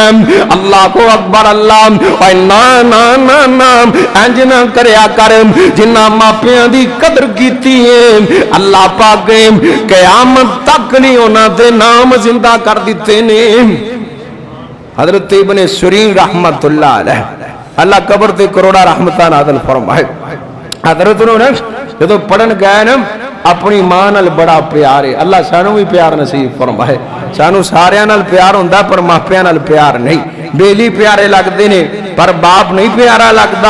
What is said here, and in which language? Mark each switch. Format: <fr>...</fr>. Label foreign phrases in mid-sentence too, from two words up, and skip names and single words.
<pa>اللہ کو اکبر، اللہ نا نا نا نا اینج نا کریا کر، جنہاں ماپیاں دی قدر کیتی ہے اللہ پاک نے قیامت تک نہیں اونہاں دے نام زندہ کر دتے نے. حضرت ابن سیرین</pa> <ar>رحمة الله عليه,</ar> <pa>اللہ قبر تے کروڑاں رحمتاں نازل فرمائے. حضرت نے جو پڑھن گئے نا اپنی ماں نال بڑا پیار ہے، اللہ سانوں بھی پیار نصیب فرمائے. سانوں ساریاں نال پیار ہوندا پر ماپیاں نال پیار نہیں. بیلی پیارے لگتے نے پر باپ نہیں پیارا لگتا.</pa>